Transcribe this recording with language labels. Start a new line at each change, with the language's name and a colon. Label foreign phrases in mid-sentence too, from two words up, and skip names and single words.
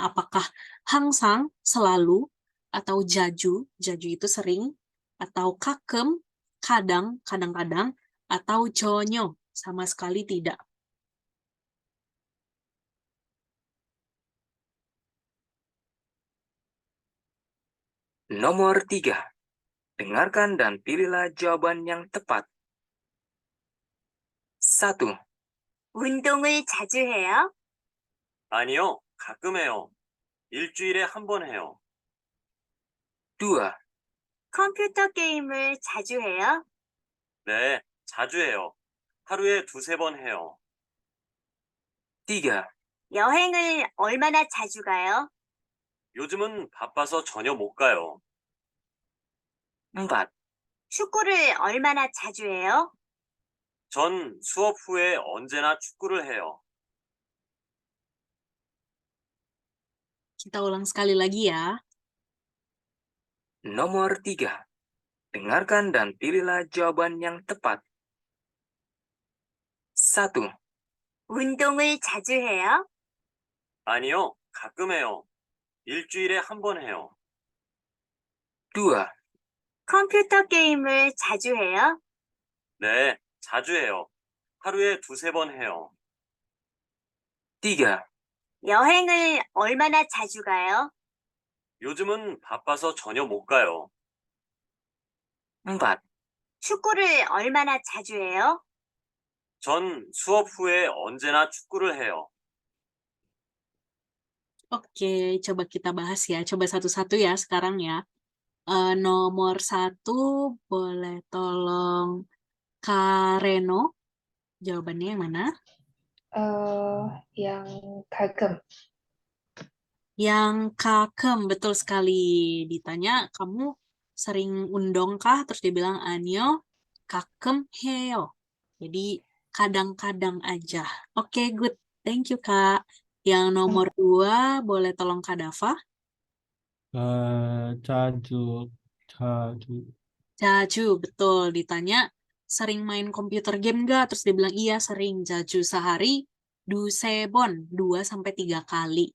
Indonesian: Apakah hangsang selalu atau jaju itu sering atau kakem kadang-kadang atau jonyo sama sekali tidak. Nomor 3. Dengarkan dan pilihlah jawaban yang tepat. 1,
Korean: 운동을 자주 해요? 아니요, 가끔 해요. 일주일에 한 번 해요. 2, 컴퓨터 게임을 자주 해요? 네, 자주 해요. 하루에 2-3번 해요. 3, 여행을 얼마나 자주 가요? 요즘은 바빠서 전혀 못 가요. 4. 축구를 얼마나 자주 해요? 전 수업 후에 언제나 축구를 해요.
Indonesian: Kita ulang sekali lagi ya. Nomor 3. Dengarkan dan pilihlah jawaban yang tepat. 1. 운동을 자주 해요? 아니요, 가끔 해요. 일주일에 한 번 해요. 2. 컴퓨터 게임을 자주 해요? 네, 자주 해요. 하루에 두세 번 해요. 3. 여행을 얼마나 자주 가요? 요즘은 바빠서 전혀 못 가요. 4. 축구를 얼마나 자주 해요? 전 수업 후에 언제나 축구를 해요. Oke, coba kita bahas ya. Coba satu-satu ya sekarang ya. Nomor 1, boleh tolong Kak Reno. Jawabannya yang mana? Yang kagem. Yang kakem, betul sekali. Ditanya, kamu sering undong kah? Terus dia bilang,
Korean: 아니요 가끔 해요.
Indonesian: Jadi, kadang-kadang aja. Oke, good.
English: Thank you,
Indonesian: Kak. Yang nomor 2, boleh tolong Kak Dava?
Korean: 자주, 자주.
Indonesian: Jaju, betul. Ditanya, sering main komputer game nggak? Terus dia bilang, iya sering. Jaju sehari, dusebon. 2-3 kali.